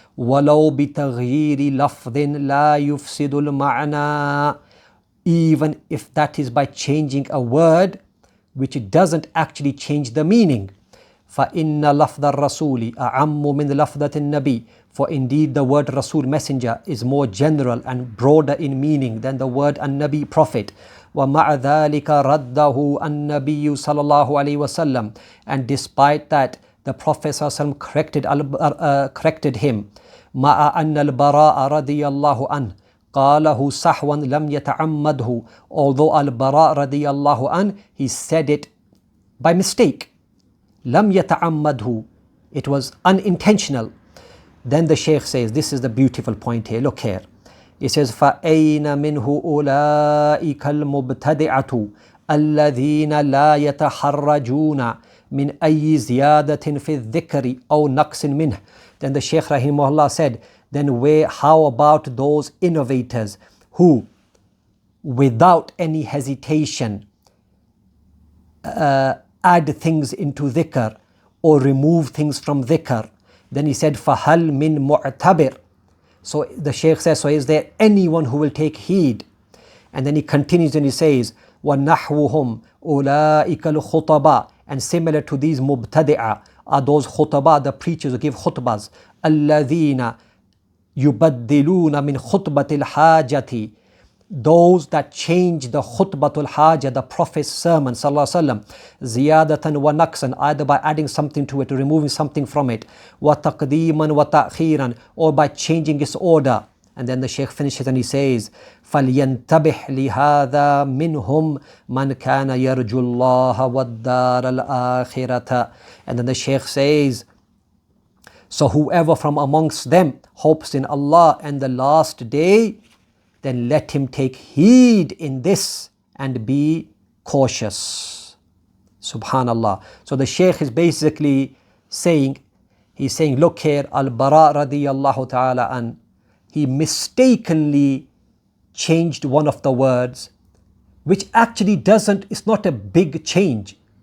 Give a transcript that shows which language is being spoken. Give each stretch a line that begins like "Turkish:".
Arabic: وَلَوْ بِتَغْيِيرِ لَفْظٍ لَا يُفْسِدُ الْمَعْنَى,
English: even if that is by changing a word which it doesn't actually change the meaning.
Arabic: فَإِنَّ لَفْظَ الرَّسُولِ أَعَمُّ مِنْ لَفْظَةِ النَّبِي,
English: for indeed the word Rasul, messenger, is more general and broader in meaning than the word An-Nabi, prophet.
Arabic: وَمَعَ ذَلِكَ رَدَّهُ النَّبِيُّ صَلَى اللَّهُ عَلَيْهِ وَسَلَّمَ,
English: and despite that, the Prophet ﷺ corrected him.
Arabic: مَعَ أَنَّ الْبَرَاءَ رَضِيَ اللَّهُ عَنْهُ قَالَهُ سَحْوًا لَمْ يَتَعَمَّدْهُ,
English: although Al-Bara radiyallahu anh, he said it by mistake.
Arabic: لَمْ يَتَعَمَّدْهُ,
English: it was unintentional. Then the Shaykh says, this is the beautiful point here, look here. It says,
Arabic: فَأَيْنَ مِنْهُ أُولَٰئِكَ الْمُبْتَدِعَةُ الذين لا يتحرجون من أي زيادة في الذكر أو نقص منه.
English: Then the Shaykh rahimahullah said, then how about those innovators who without any hesitation add things into dhikr or remove things from dhikr? Then he said,
Arabic: فَهَلْ مِن مُعْتَبِرٍ.
English: So the Shaykh says, so is there anyone who will take heed? And then he continues and he says,
Arabic: وَنَحْوُهُمْ أُولَٰئِكَ الْخُطَبَاء.
English: And similar to these mubtadi'ah are those khutbah, the preachers who give khutbahs.
Arabic: الَّذِينَ يُبَدِّلُونَ مِنْ خُطْبَةِ الْحَاجَةِ.
English: Those that change the khutbatul hajah, the Prophet's sermon, sallallahu alaihi wasallam,
Arabic: ziyadatan wa naqsan,
English: either by adding something to it or removing something from it,
Arabic: wa taqdeeman wa ta'khiran,
English: or by changing its order. And then the Shaykh finishes and he says,
Arabic: فَلْيَنْتَبِحْ لِهَذَا مِنْهُمْ مَنْ كَانَ يَرْجُ اللَّهَ وَالدَّارَ الْآخِرَةَ.
English: And then the Shaykh says, so whoever from amongst them hopes in Allah and the last day, then let him take heed in this and be cautious. Subhanallah. So the Shaykh is basically saying, he's saying, look here, Al-Bara radiyallahu ta'ala an, he mistakenly changed one of the words, which actually it's not a big change.